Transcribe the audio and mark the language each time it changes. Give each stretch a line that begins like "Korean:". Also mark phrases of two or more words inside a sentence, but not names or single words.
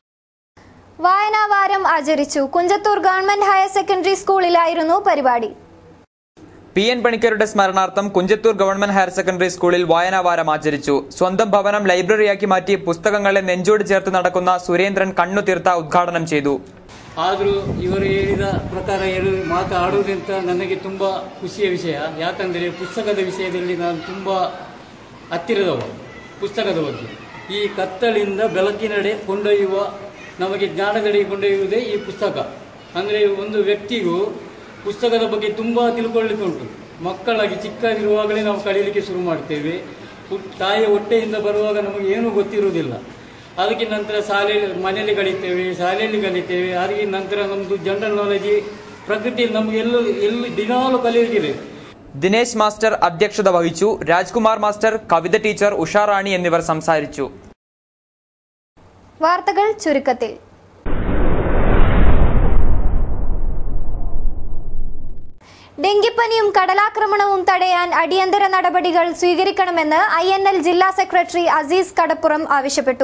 Malayalam: വായനാവാരം ആചരിച്ചു. കുഞ്ചത്തൂർ ഗവൺമെന്റ് ഹയർ സെക്കൻഡറി സ്കൂളിലായിരുന്നു പരിപാടി. PN പണിക്കരുടെ സ്മരണാർത്ഥം കുഞ്ചത്തൂർ ഗവൺമെന്റ് ഹയർ സെക്കൻഡറി സ്കൂളിൽ വായനാവാരം ആചരിച്ചു. സ്വന്തം ഭവനം ലൈബ്രറിയാക്കി മാറ്റി പുസ്തകങ്ങളെ നെഞ്ചോട് ചേർത്ത് നടക്കുന്ന സുരേന്ദ്രൻ കണ്ണുതീർത്ത ഉദ്ഘാടനം ചെയ്തു.
Kannada: ಆದರೂ ಇವರು ಹೇಳಿದ ಪ್ರಕಾರ ಮಾತಾಡುವುದಂತ ನನಗೆ ತುಂಬ ಖುಷಿಯ ವಿಷಯ. ಯಾಕಂದರೆ ಪುಸ್ತಕದ ವಿಷಯದಲ್ಲಿ ನಾನು ತುಂಬ ಹತ್ತಿರದವ. ಪುಸ್ತಕದ ಬಗ್ಗೆ ಈ ಕತ್ತಲಿಂದ ಬೆಳಕಿನಡೆ ಕೊಂಡೊಯ್ಯುವ, ನಮಗೆ ಜ್ಞಾನದೆಡೆಗೆ ಕೊಂಡೊಯ್ಯುವುದೇ ಈ ಪುಸ್ತಕ. ಅಂದರೆ ಒಂದು ವ್ಯಕ್ತಿಗೂ ಪುಸ್ತಕದ ಬಗ್ಗೆ ತುಂಬ ತಿಳ್ಕೊಳ್ಳಿಕ್ಕೆ ಉಂಟು. ಮಕ್ಕಳಾಗಿ ಚಿಕ್ಕದಿರುವಾಗಲೇ ನಾವು ಕಲೀಲಿಕ್ಕೆ ಶುರು ಮಾಡ್ತೇವೆ. ತಾಯಿಯ ಹೊಟ್ಟೆಯಿಂದ ಬರುವಾಗ ನಮಗೆ ಏನೂ ಗೊತ್ತಿರುವುದಿಲ್ಲ. ಅದಕ್ಕೆ ನಂತರ ಮನೆಯಲ್ಲಿ ಕಲಿತೇವೆ. ಅದಕ್ಕೆ ನಂತರ ನಮ್ಮದು ಜನರಲ್ ನಾಲೆಜ್, ಪ್ರಕೃತಿಯಲ್ಲಿ ನಮಗೆ ಎಲ್ಲೂ ದಿನಾಲೂ ಕಲಿಯಲಿಕ್ಕಿದೆ.
Malayalam: ദിനേശ് മാസ്റ്റർ അധ്യക്ഷത വഹിച്ചു. രാജ്കുമാർ മാസ്റ്റർ, കവിത ടീച്ചർ, ഉഷാറാണി എന്നിവർ സംസാരിച്ചു. വാർത്തകൾ ചുരുക്കത്തിൽ. ഡെങ്കിപ്പനിയും കടലാക്രമണവും തടയാൻ അടിയന്തര നടപടികൾ സ്വീകരിക്കണമെന്ന് INL ജില്ലാ സെക്രട്ടറി അസീസ് കടപ്പുറം ആവശ്യപ്പെട്ടു.